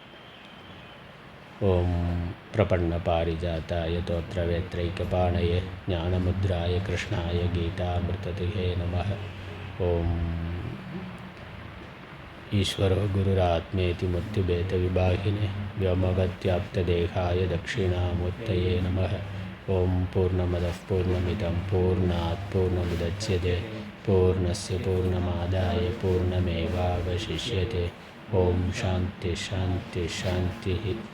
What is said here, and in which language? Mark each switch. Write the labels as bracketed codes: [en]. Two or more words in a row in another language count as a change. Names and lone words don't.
[sa] ओम् प्रपन्न पारिजाताय तोत्र वेत्रैकपाणये ज्ञानमुद्राय कृष्णाय गीतामृतदुहे नमः. ओम् ईश्वरो गुरुरात्मेति मूर्तिभेदविभागिने व्योमवत्याप्तदेहाय दक्षिणामूर्तये नमः. ओम पूर्णमदः पूर्णमिदं पूर्णात् पूर्णमुदच्यते पूर्णस्य पूर्णमादाय पूर्णमेवावशिष्यते. ओम शांति शांति शांति.